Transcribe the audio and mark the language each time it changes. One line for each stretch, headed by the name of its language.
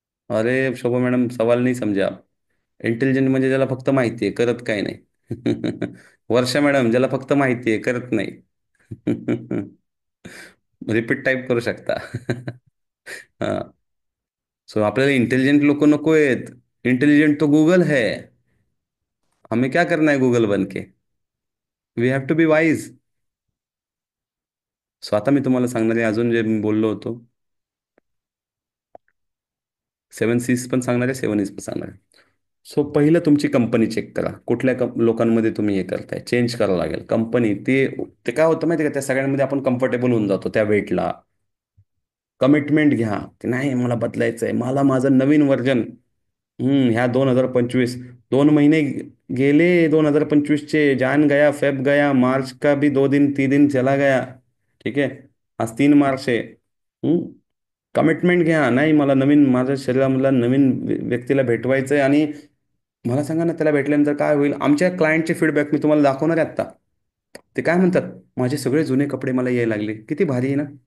Hindi: अरे शोभा मैडम, सवाल नहीं समझे आप.
Marathi: इंटेलिजंट म्हणजे ज्याला फक्त माहिती आहे, करत काय नाही. वर्षा मॅडम, ज्याला फक्त माहिती आहे, करत नाही. रिपीट टाईप करू शकता. हा. सो आपल्याला इंटेलिजंट लोक नको आहेत.
Hindi: इंटेलिजंट तो गूगल है. हमें क्या करना है गूगल बन के?
English: We have to be wise.
Marathi: So आता मी तुम्हाला सांगणार आहे अजून जे मी बोललो होतो. 7 Cs पण सांगणार आहे, 7 Is पण सांगणार आहे. सो पहिलं तुमची कंपनी चेक करा. कुठल्या लोकांमध्ये तुम्ही हे करताय, चेंज करावं लागेल कंपनी. ते ते काय होतं माहिती आहे का, त्या सगळ्यांमध्ये आपण कम्फर्टेबल होऊन जातो त्या वेटला. कमिटमेंट घ्या की नाही, मला बदलायचं आहे, मला माझं नवीन व्हर्जन. ह्या 2025 2 महिने गेले, 2025चे.
Hindi: जान गया, फेब गया, मार्च का भी 2 दिन 3 दिन चला गया.
Marathi: ठीक आहे, आज 3 मार्च आहे. कमिटमेंट घ्या, नाही मला नवीन, माझ्या शरीरामधला नवीन व्यक्तीला भेटवायचं आहे. आणि मला सांगा ना, त्याला भेटल्यानंतर काय होईल? आमच्या क्लायंटचे फीडबॅक मी तुम्हाला दाखवणार आहे आत्ता. ते काय म्हणतात, माझे सगळे जुने कपडे मला यायला लागले. किती भारी आहे ना.